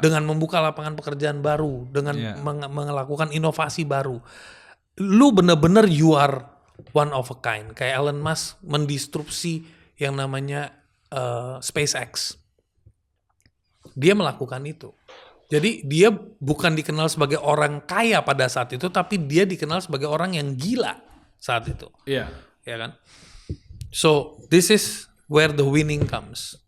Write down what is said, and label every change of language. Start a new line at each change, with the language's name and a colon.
Indonesian: Dengan membuka lapangan pekerjaan baru, dengan Iya. melakukan inovasi baru. Lu bener-bener
English: you are one of a kind.
Indonesian: Kayak Elon Musk mendistrupsi yang namanya SpaceX. Dia melakukan itu. Jadi dia bukan dikenal sebagai orang kaya pada saat itu, tapi dia dikenal sebagai orang yang gila saat itu. Iya. Ya kan?
English: So, this is where the winning comes.